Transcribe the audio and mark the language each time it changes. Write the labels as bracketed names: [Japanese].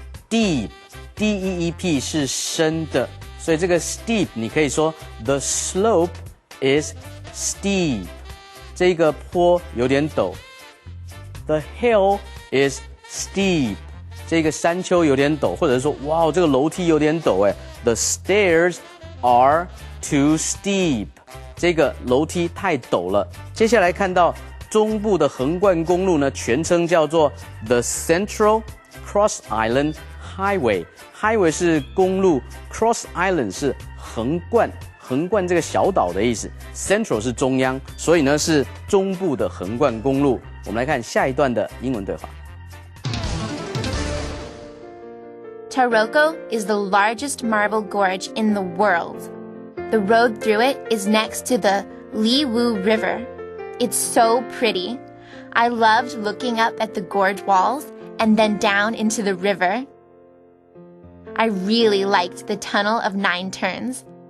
[Chinese] Deep, D-E-E-P 是深的，所以这个 steep 你可以说 [English] the slope is steep， [Chinese] 这个坡有点陡。 [English] The hill is steep， [Chinese] 这个山丘有点陡，或者是说哇，这个楼梯有点陡哎。 [English] The stairs are too steep， [Chinese] 这个楼梯太陡了。接下来看到中部的横贯公路呢，全称叫做 [English] the Central Cross Island Highway [Chinese] 是公路 ，Cross Island 是横贯这个小岛的意思 ，Central 是中央，所以呢是中部的横贯公路。我们来看下一段的英文对话。 [English] Taroko is the largest marble gorge in the world. The road through it is next to the Liwu River. It's so pretty. I loved looking up at the gorge walls and then down into the river.I really liked the Tunnel of Nine Turns.